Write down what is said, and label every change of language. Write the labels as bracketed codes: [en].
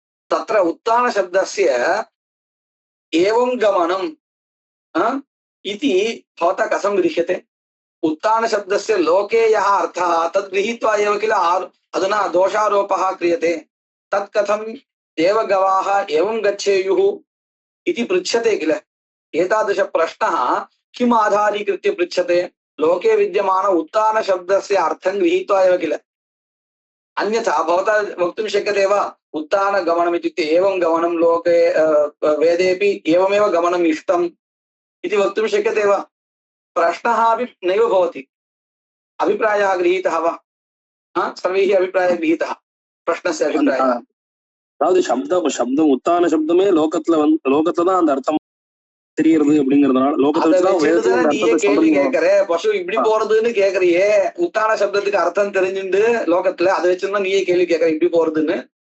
[sa] तत्र उत्तानशब्दस्य एवं गमनम् इति भवता कथं गृह्यते? उत्तानशब्दस्य लोके यः अर्थः तद् गृहीत्वा एव किल अधुना दोषारोपः क्रियते। तत् कथं देवगवाः एवं गच्छेयुः इति पृच्छते किल। एतादृशप्रश्नः किम् आधारीकृत्य पृच्छते? लोके विद्यमान उत्तानशब्दस्य अर्थं गृहीत्वा एव किल। अन्यथा भवता वक्तुं शक्यते वा, उत्तानगमनम् इत्युक्ते एवं गमनं लोके वेदेपि एवमेव गमनम् इष्टम् इति वक्तुं शक्यते वा? प्रश्नः अपि नैव भवति। अभिप्रायः गृहीतः वा? सर्वैः अभिप्रायः गृहीतः, प्रश्नस्य अभिप्रायः। [ta] அதாவது சப்தம் உத்தான சப்தமே லோகத்துல தான் அந்த அர்த்தம் தெரியுது அப்படிங்கறதுனால கேள்வி கேட்கற பசு இப்படி போறதுன்னு கேக்குறியே, உத்தான சப்தத்துக்கு அர்த்தம் தெரிஞ்சுட்டு லோகத்துல அதை வச்சுதான் நீயே கேள்வி கேட்கற இப்படி போறதுன்னு.